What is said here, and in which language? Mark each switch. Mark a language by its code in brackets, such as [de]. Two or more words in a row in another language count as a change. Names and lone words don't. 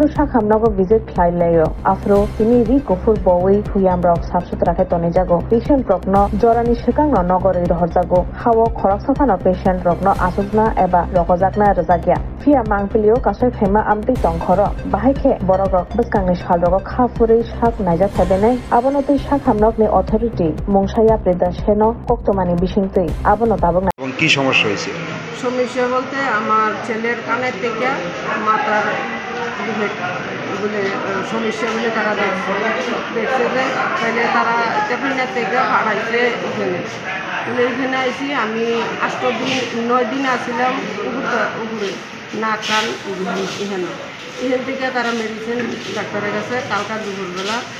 [trp] शाखामनगर विजिट ख्लाइलायो आफ्रो तिनि रि गुफुर बवै हुयामरक साफसुथराखे तनै जागो पेशेंट रकनो जरानि सिगांनो नगरै रहरजागो हावो खरंसाफानो पेशेंट रकनो आसुकना एबा रकजाकना रजागिया फिया मांपिलियो कासय फेमा आमति तंखर बाहायखे बरक रक बिस्कांनि सालरक खाफुरै साक नाइजा थाबेनै आबनतै शाखामनकनि अथरिटी मुंसाया प्रेदासेनो कक्तमानि बिसिंतै आबनो दाबक [bn] কি সমস্যা হয়েছে? সমস্যা বলতে আমার ছেলের কানের থেকে মাথার বলে সমস্যা বলে তারা দেখছে যে তাহলে তারা টেফিনের থেকে পাঠাইছে এখানে এখানে আইসি আমি 9 দিন আসছিলাম উপরে নাক কান এখানে থেকে তারা মেডিসিন ডাক্তারের কাছে কালকা দুপুরবেলা